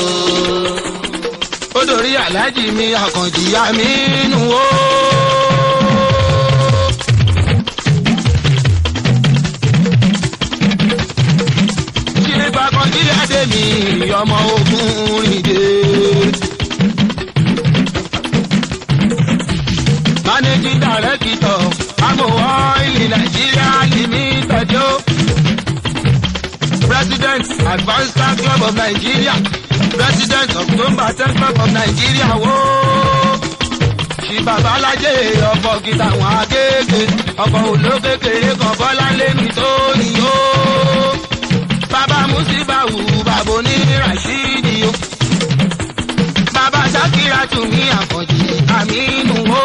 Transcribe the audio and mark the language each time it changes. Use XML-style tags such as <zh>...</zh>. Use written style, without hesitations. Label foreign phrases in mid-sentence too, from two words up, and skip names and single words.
<yo>Ó dòrí Àlájì mi Àkànjì Àmínú o. Adé mi ọmọ ogun rìndé.</yo> <en>Managing Director Amowo Oil Nigeria Limited o. President Advanced Star Club of Nigeria. President of Number 10 Club of Nigeria wo.</en> <yo>Ṣì Babalaje ọkọ̀ gíga wọn akéèké. Ọkọ̀ olókèkèrè kan Bọ́lá lémi tó yíyó. Bàbá Musibawu bàbá ní Rashidi o. Bàbá Sakira tún ní Àkànjì Àmínú o.</yo>